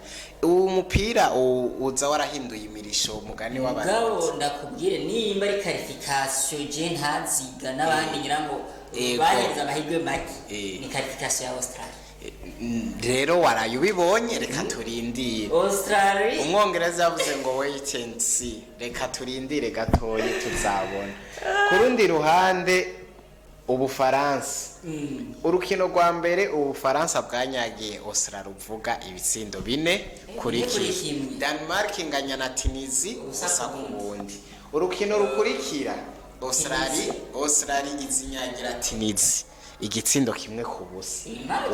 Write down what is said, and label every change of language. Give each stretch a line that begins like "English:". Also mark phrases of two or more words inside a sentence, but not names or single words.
Rundi: Uwo mupira uza warahinduye imirisho umugani w'abantu. Ndakubwire nimba ari qualification je ntaziga n'abandi nyirango baheza amahirwe make ni qualification ya Australia. Rero waraye ubibonye, reka turindire. Australia umwongereza yavuze ngo
English: wait and see,
Rundi: reka turindire gatoyi tuzabona. Kurundi ruhande Ubufaransa, urukino rwa mbere Ubufaransa bwanyagiye Australia ruvuga ibitsindo 4-1. Denmark inganya na Tunisia ubusa ku bundi. Urukino rukurikira Australia izinyagira Tunisia igitsindo 1-0.